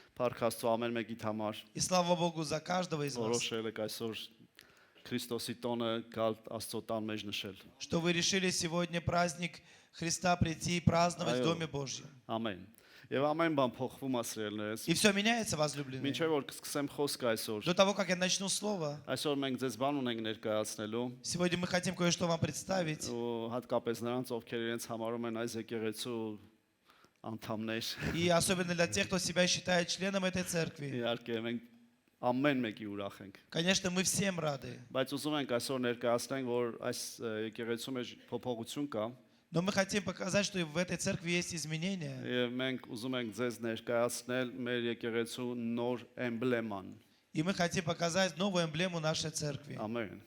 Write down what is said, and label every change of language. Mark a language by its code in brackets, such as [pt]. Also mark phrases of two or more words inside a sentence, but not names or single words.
[hy] Փառք Աստծո ամեն մեկիդ համար, [ru] И слава Богу за каждого из вас, [hy] որոշել եք այսօր Քրիստոսի տոնը գալ Աստծո տան մեջ նշել։ [ru] что вы решили сегодня праздник Христа прийти и праздновать в [hy] Այո, [ru] Доме Божьем. [hy] Ամեն։ Եվ ամեն բան փոխվում ասրելներս։ [ru] И все меняется, возлюбленные. [hy] Մինչև որ կսկսեմ խոսքը այսօր։ [ru] До того, как я начну слово, [hy] Այսօր մենք ձեզ բան ունենք ներկայացնելու, [ru] сегодня мы хотим кое-что вам представить. [hy] ու հատկապես նրանց, ովքեր իրենց համարում են այս եկեղեցու անդամներ։ [ru] И особенно для тех, кто себя считает членом этой церкви. [hy] Իհարկե մենք ամեն մեկի ուրախ ենք։ [ru] Конечно, мы всем рады. [hy] Բայց ուզում ենք այսօր ներկայացնենք, որ այս եկեղեցու մեջ փոփոխություն կա, [ru] Но мы хотим показать, что и в этой церкви есть изменения. [hy] եւ մենք ուզում ենք ձեզ ներկայացնել մեր եկեղեցու նոր էմբլեման։ [ru] И мы хотим показать новую эмблему нашей церкви. [hy] Ամեն։